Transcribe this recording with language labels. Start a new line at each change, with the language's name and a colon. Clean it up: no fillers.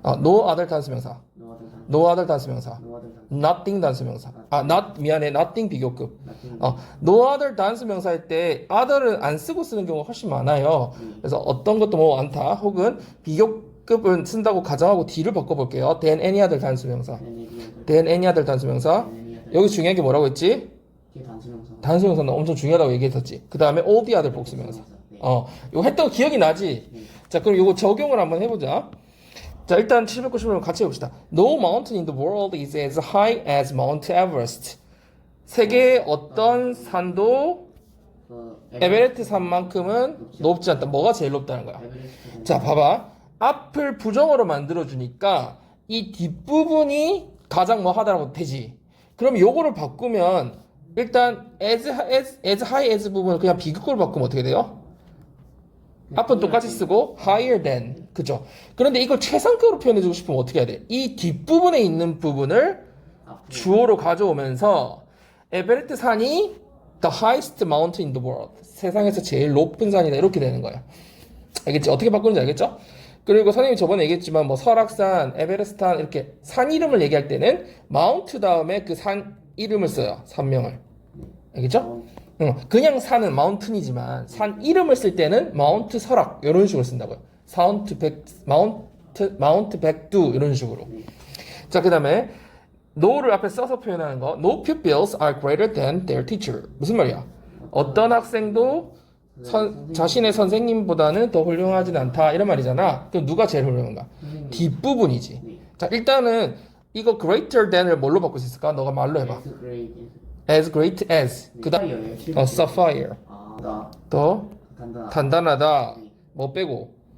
Korean: no other 단수 명사. no other 단수. no other 단수 명사. no other 단수. nothing 단수 명사. nothing 비교급. nothing. no other 단수 명사일 때 other은 안 쓰고 쓰는 경우가 훨씬 많아요. 그래서 어떤 것도 뭐 많다. 혹은 비교급은 쓴다고 가정하고 D를 바꿔볼게요.
English: then any other
Korean: 단수 명사.
English: then any other 단수 명사.
Korean: 여기 중요한 게 뭐라고 했지? 단수 명사. 단수 명사는 엄청 중요하다고 얘기했었지. 그 다음에
English: all the other
Korean: 복수 명사. 이거 했던 거 기억이 나지? 자, 그럼 이거 적용을 한번 해보자. 자, 일단 790을 같이 해봅시다.
English: No mountain in the world is as high as Mount Everest.
Korean: 세계의 어떤 산도 에베레스트 산만큼은 높지 않다. 뭐가 제일 높다는 거야? 자, 봐봐. 앞을 부정어로 만들어주니까 이 뒷부분이 가장 뭐 하다라고 되지. 그럼 요거를 바꾸면 일단 as high as 부분을 그냥 비급급으로 바꾸면 어떻게 돼요? 앞은 똑같이 쓰고
English: higher than,
Korean: 그죠? 그런데 이걸 최상급으로 표현해주고 싶으면 어떻게 해야 돼? 이 뒷부분에 있는 부분을 주어로 가져오면서 에베레스트 산이
English: the highest mountain in the world,
Korean: 세상에서 제일 높은 산이다, 이렇게 되는 거야. 알겠지? 어떻게 바꾸는지 알겠죠? 그리고 선생님이 저번에 얘기했지만 뭐 설악산, 에베레스트산 이렇게 산 이름을 얘기할 때는 마운트 다음에 그 산 이름을 써요. 산명을. 알겠죠? 그냥 산은 마운틴이지만 산 이름을 쓸 때는 마운트 설악 이런 식으로 쓴다고요. 마운트 백두 이런 식으로. 자, 그 다음에 no를 앞에 써서 표현하는 거.
English: No pupils are greater than their teacher.
Korean: 무슨 말이야? 어떤 학생도 자신의 선생님보다는 더 훌륭하진 않다, 이런 말이잖아. 그럼 누가 제일 훌륭한가? 뒷부분이지. 자, 일단은 이거 greater than을 뭘로 바꿀 수 있을까? 너가 말로 해봐.
English: as great as.
Korean: 그 다음 sapphire. 더 단단하다. 뭐 빼고.